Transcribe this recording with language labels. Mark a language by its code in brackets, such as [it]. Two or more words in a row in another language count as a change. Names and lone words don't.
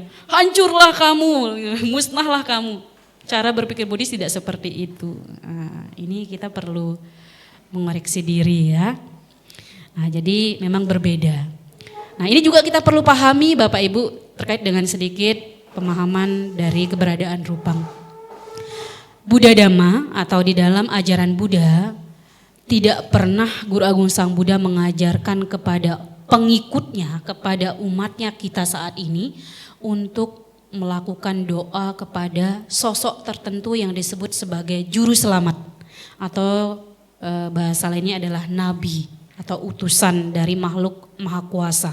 [id] Hancurlah kamu, musnahlah kamu. Cara berpikir Buddhis tidak seperti itu. Nah, ini kita perlu mengoreksi diri ya. Nah, jadi memang berbeda. Nah, ini juga kita perlu pahami Bapak Ibu terkait dengan sedikit pemahaman dari keberadaan rupang. Buddha Dhamma atau di dalam ajaran Buddha tidak pernah Guru Agung Sang Buddha mengajarkan kepada pengikutnya, kepada umatnya kita saat ini untuk melakukan doa kepada sosok tertentu yang disebut sebagai juru selamat atau bahasa lainnya adalah nabi atau utusan dari makhluk maha kuasa.